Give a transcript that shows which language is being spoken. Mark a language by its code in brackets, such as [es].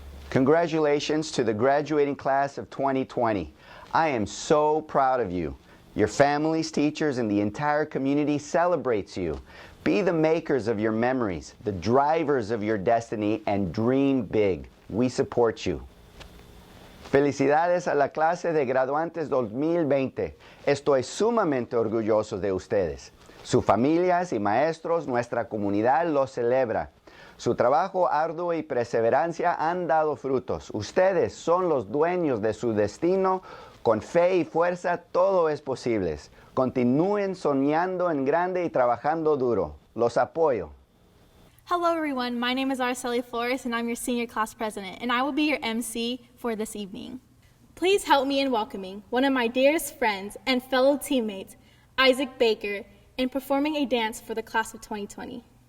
[en] Congratulations to the graduating class of 2020. I am so proud of you. Your families, teachers, and the entire community celebrates you. Be the makers of your memories, the drivers of your destiny, and dream big. We support you. [es] Felicidades a la clase de graduantes 2020. Estoy sumamente orgulloso de ustedes. Sus familias y maestros, nuestra comunidad los celebra. Su trabajo arduo y perseverancia han dado frutos. Ustedes son los dueños de su destino. Con fe y fuerza todo es posible. Continúen soñando en grande y trabajando duro. Los apoyo. [en] Hello everyone, my name is Araceli Flores and I'm your senior class president and I will be your MC for this evening. Please help me in welcoming one of my dearest friends and fellow teammates, Isaac Baker, in performing a dance for the class of 2020.